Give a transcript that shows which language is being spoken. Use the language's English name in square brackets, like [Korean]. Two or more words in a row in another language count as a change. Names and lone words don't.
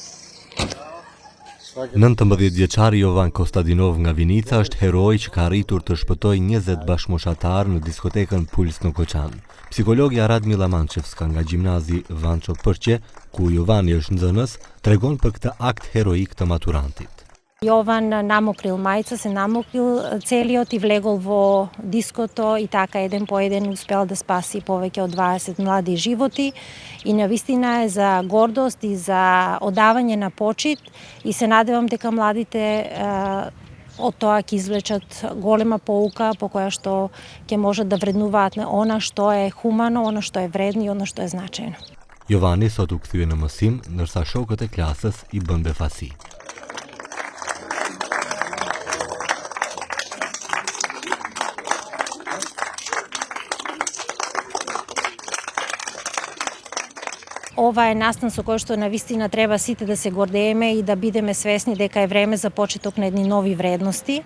[Albanian] 19-vjeçari Jovan Kostadinov nga Vinica është heroi që ka arritur të shpëtojë 20 bashkëmoshatar në diskotekën Puls në Koçan. Psikologja Radmila Manchevska nga gjimnazi Vanço Përqe, ku Jovani është nxënës, tregon për këtë akt heroik të maturantit. [Macedonian] Jovan namokрил мајца, се намокрил целиот и влегол во диското и така еден по еден успел да спаси повеќе од 20 млади животи и навистина е за гордост и за одавање на почит и се надевам дека младите од тоа ќе извлечат голема поука по која што ќе можат да вреднуваат на она што е хумано, она што е вредно и она што е значајно. [Albanian] Jovani sot u kthye në mësim, ndërsa shokët e klasës i bën befasi. [Macedonian] Ова е настан со кој што навистина треба сите да се гордееме и да бидеме свесни дека е време за почеток на едни нови вредности.